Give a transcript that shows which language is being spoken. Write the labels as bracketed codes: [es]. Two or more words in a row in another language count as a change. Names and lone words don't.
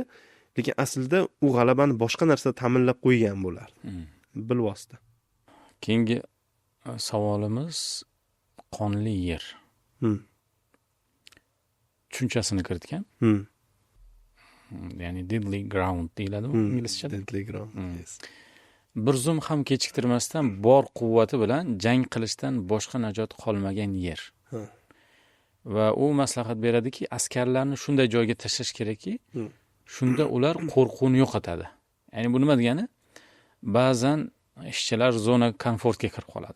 [uz] Lekin aslida u g'alabani boshqa narsa ta'minlab qo'ygan bo'lar. Bilvosita. Keyingi savolimiz qonli yer tushunchasini kiritgan. Ya'ni [en] deadly ground [uz] deyiladi inglizchada. [en] Deadly ground. Yes. [uz] Bir zum ham kechiktirmasdan bor quvvati bilan jang qilishdan boshqa najot qolmagan yer. Va u maslahat beradiki, askarlarni shunday joyga tashlash kerakki, shunda ular qo'rquvni yo'qotadi. Ya'ni bu nima degani? Ba'zan ishchilar zona komfortga kirib qoladi.